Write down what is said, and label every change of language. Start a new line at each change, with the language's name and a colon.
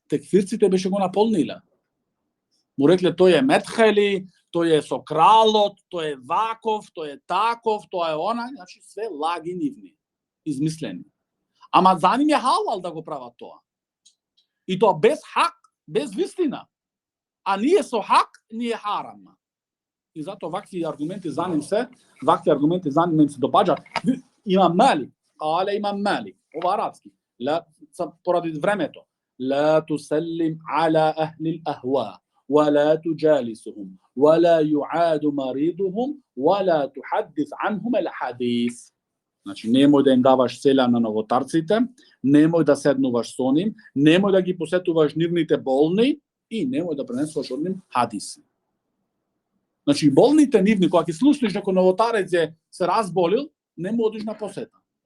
Macedonian: Текфирците беше го наполниле. Му рекле, тој е Метхели, тој е со кралот, тој е ваков, тој е таков, тој е она, значи све лаги нивни, измислени. Ама за ним е халал да го прават тоа. И тоа без хак, без вистина. А ние со хак, ние харам. И затоа вакви аргументи за ним се допаѓаат. Имам Малик, Имам Малик, ова арапски, поради времето,
Arabic: لا تسلم على أهل الأهواء ولا تجالسهم ولا يعاد مريضهم ولا تحدث عنهم الحديث.
Macedonian: Значи, немој да им даваш селам на новотарците, немој да седнуваш со ним, немој да ги посетуваш нивните болни и немој да пренесуваш од ним хадиси. Значи, болните нивни, кога ќе слушнеш некој новотарец се разболил, нема одиш на посета.